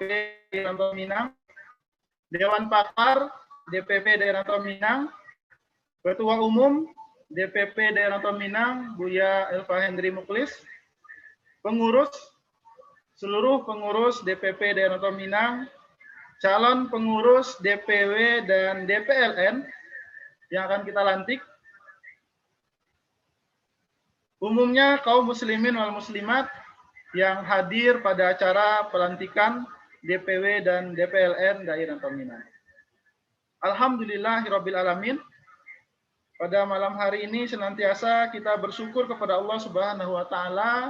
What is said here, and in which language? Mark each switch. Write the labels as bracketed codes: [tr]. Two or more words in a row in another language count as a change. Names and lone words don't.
[id] Daerah Rantau Minang, Dewan Pakar DPP Daerah Rantau Minang, Ketua Umum DPP Daerah Rantau Minang, Buya Elva Hendri Muklis, pengurus, seluruh pengurus DPP Daerah Rantau Minang, calon pengurus DPW dan DPLN yang akan kita lantik, umumnya kaum [ar] muslimin wal muslimat [id] yang hadir pada acara pelantikan DPW dan DPLN Daerah Rantau Minang. [ar] Alhamdulillahirabbil alamin. [id] Pada malam hari ini senantiasa kita bersyukur kepada Allah [ar] Subhanahu wa taala.